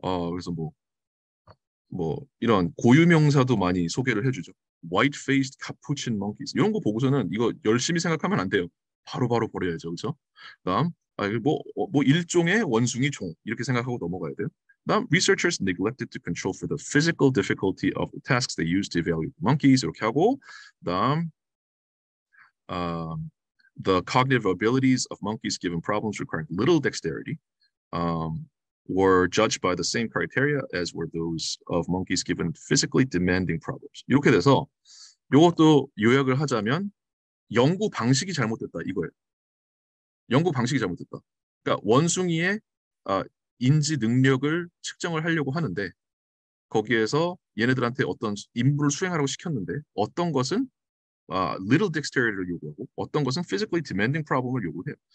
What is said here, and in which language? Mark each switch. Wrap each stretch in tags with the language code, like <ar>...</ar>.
<ko>그래서 뭐 이런 고유 명사도 많이 소개를 해주죠. White-faced capuchin monkeys 이런 거 보고서는 이거 열심히 생각하면 안 돼요. 바로바로 버려야죠, 그렇죠? 그다음 이거 뭐 일종의 원숭이 종 이렇게 생각하고 넘어가야 돼요. 그다음</ko> <en>researchers neglected to control for the physical difficulty of the tasks they used to evaluate the monkeys</en> <ko>이렇게 하고 그다음</ko> <en>um, the cognitive abilities of monkeys given problems requiring little dexterity um, were judged by the same criteria as were those of monkeys given physically demanding problems.</en> <ko>이렇게 돼서 이것도 요약을 하자면 연구 방식이 잘못됐다 이거예요. 연구 방식이 잘못됐다. 그러니까 원숭이의 아, 인지 능력을 측정을 하려고 하는데 거기에서 얘네들한테 어떤 임무를 수행하라고 시켰는데 어떤 것은 little dexterity를 요구하고 어떤 것은 physically demanding problem을 요구해요.</ko>